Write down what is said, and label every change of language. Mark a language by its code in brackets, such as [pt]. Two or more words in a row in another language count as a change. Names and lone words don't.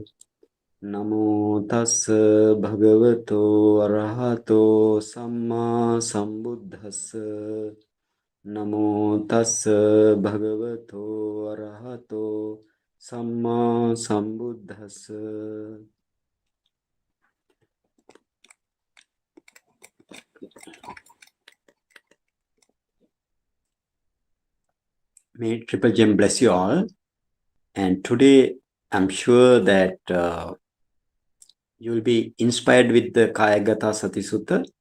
[pi] Namo tassa bhagavato arahato samma sambuddhassa. Namo tassa bhagavato arahato samma sambuddhassa. [en] May Triple Gem bless you all. And today I'm sure that you will be inspired with the Kayagata Sati Sutta.